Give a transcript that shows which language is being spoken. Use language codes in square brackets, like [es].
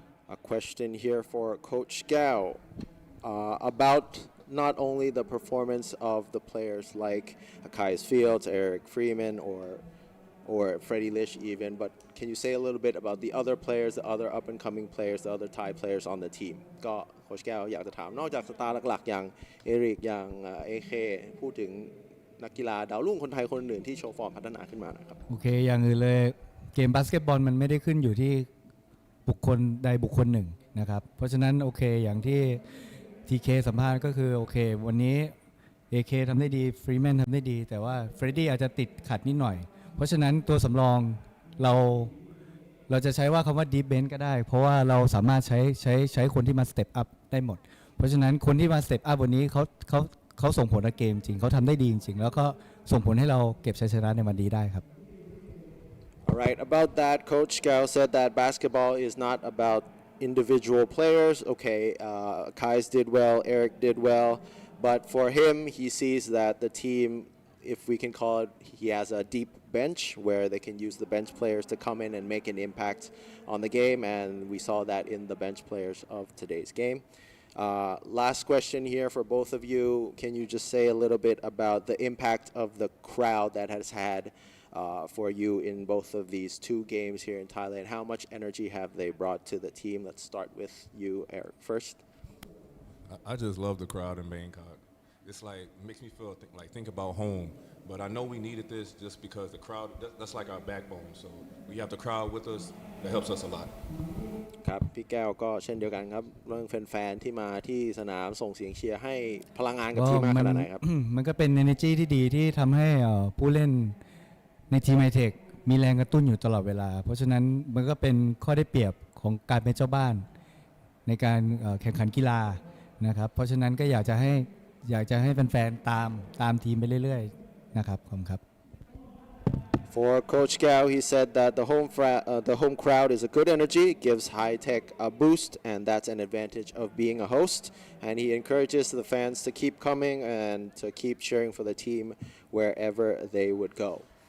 [en] A question here for Coach Gao about not only the performance of the players like Akai's Fields, Eric Freeman, or Freddie Lish even, but can you say a little bit about the other players, the other up-and-coming players, the other Thai players on the team? [th] ก็โค้ชแก้วอยากจะถามนอกจากสตาร์หลักๆอย่างเอริกอย่างAK พูดถึงนักกีฬาดาวรุ่งคนไทยคนอื่นที่โชว์ฟอร์มพัฒนาขึ้นมานะครับ โอเคอย่างอื่นเลยเกมบาสเกตบอลมันไม่ได้ขึ้นอยู่ที่บุคคลใดบุคคลหนึ่งนะครับเพราะฉะนั้นโอเคอย่างที่ TK สัมภาษณ์ก็คือโอเควันนี้ AK ทำได้ดีฟรีแมนทำได้ดีแต่ว่าเฟรดดี้อาจจะติดขัดนิดหน่อยเพราะฉะนั้นตัวสำรองเ ราจะใช้ว่าคำว่า deep bench ก็ได้เพราะว่าเราสามารถใช้คนที่มา step up ได้หมดเพราะฉะนั้นคนที่มา step up วันนี้เขาส่งผลกับเกมจริงเขาทำได้ดีจริงแล้วก็ส่งผลให้เราเก็บชัยชนะในวันนี้ได้ครับ [en] All right, about that, Coach Gao said that basketball is not about individual players. Okay, Kais did well, Eric did well, but for him, he sees that the team, if we can call it, he has a deep bench where they can use the bench players to come in and make an impact on the game, and we saw that in the bench players of today's game. Last question here for both of you. Can you just say a little bit about the impact of the crowd that has had for you in both of these 2 games here in Thailand? How much energy have they brought to the team? Let's start with you, Eric, first. I just love the crowd in Bangkok. It's like, it makes me feel think about home. But I know we needed this just because the crowd, that's like our backbone. So we have the crowd with us. That helps us a lot. [th] ครับพี่แก้วก็เช่นเดียวกันครับเรื่องแฟนๆที่มาที่สนามส่งเสียงเชียร์ให้พลังงานกับทีมมากขนาดไหนครับ มันก็เป็น energy ที่ดีที่ทำให้ผู้เล่นในทีมไฮเทคมีแรงกระตุ้นอยู่ตลอดเวลาเพราะฉะนั้นมันก็เป็นข้อได้เปรียบของการเป็นเจ้าบ้านในการแข่งขันกีฬานะครับเพราะฉะนั้นก็อยากจะให้แฟนๆตามทีมไปเรื่อยๆนะครับขอบคุณครับ [en] For Coach Gao, he said that the home crowd is a good energy, gives High Tech a boost, and that's an advantage of being a host. And he encourages the fans to keep coming and to keep cheering for the team wherever they would go.